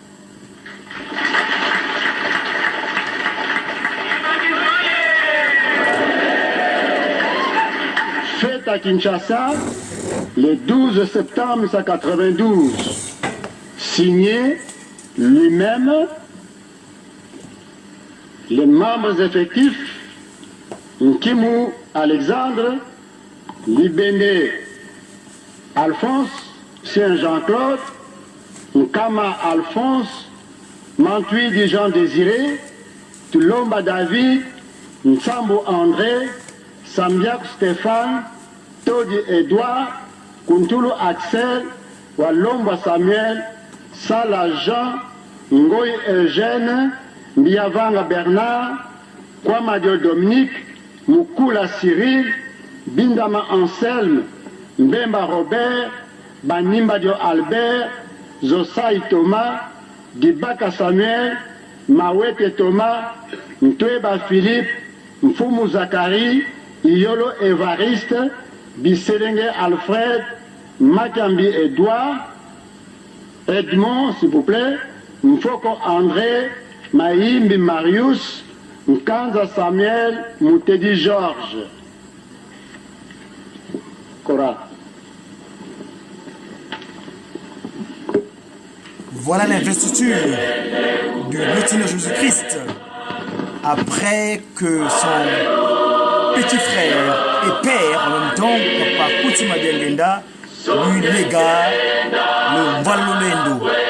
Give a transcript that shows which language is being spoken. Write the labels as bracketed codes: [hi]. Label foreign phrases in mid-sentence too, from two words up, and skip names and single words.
[fr] Fait à Kinshasa le 12 septembre 1992, signé lui-même, les membres effectifs Nkimu Alexandre, Libéné Alphonse, Saint Jean-Claude, Nkama Alphonse, Mantui Jean Désiré, Tulomba David, Nsambo André, Sambiak Stéphane, Todi Edouard, Kuntulu Axel, Walomba Samuel, Sala Jean, Ngoy Eugène, Mbiavanga Bernard, Kwamadio Dominique, Mukula Cyril, Bindama Anselme, Mbemba Robert, Banimbadio Albert, Zosai Thomas, Dibaka Samuel, Mawete Thomas, Ntweba Philippe, Mfumu Zakari, Iyolo Evariste, Bisselenge Alfred, Makambi Edouard, Edmond, s'il vous plaît, Mfoko André, Maïmbi Marius, Mkanza Samuel, Moutedi Georges. Cora. Voilà l'investiture de notre Seigneur Jésus-Christ après que son petit frère et père en même temps, Papa Koutima Diengenda, lui léga le Valolendo.